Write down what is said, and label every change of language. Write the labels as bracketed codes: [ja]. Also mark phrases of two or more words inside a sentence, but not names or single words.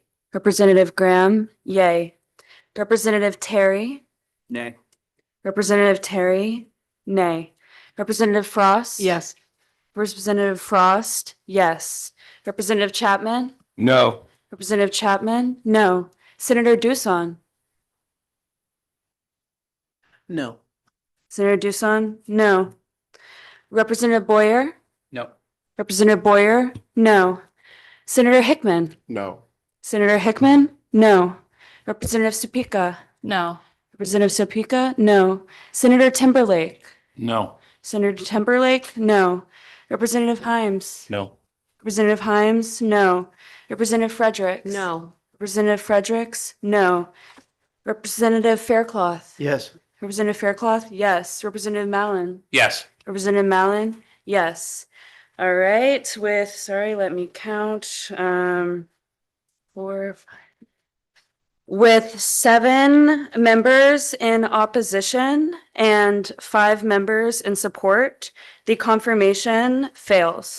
[en] Representative Graham, yay. Representative Terry. Nay. Representative Terry, nay. Representative Frost. Yes. Representative Frost, yes. Representative Chapman. No. Representative Chapman, no. Senator Doosan. No. Senator Doosan, no. Representative Boyer. No. Representative Boyer, no. Senator Hickman. No. Senator Hickman, no. Representative Sopika. No. Representative Sopica, no. Senator Timberlake, No. Senator Timberlake, no. Representative Himes, No. Representative Himes, no. Representative Fredericks. No. Representative Fredericks, no. Representative Faircloth. Yes. Representative Faircloth, yes. Representative Mallon. Yes. Representative Mallon, yes. All right, with, sorry, let me count, 4, 5. With 7 members in opposition and 5 members in support, the confirmation fails.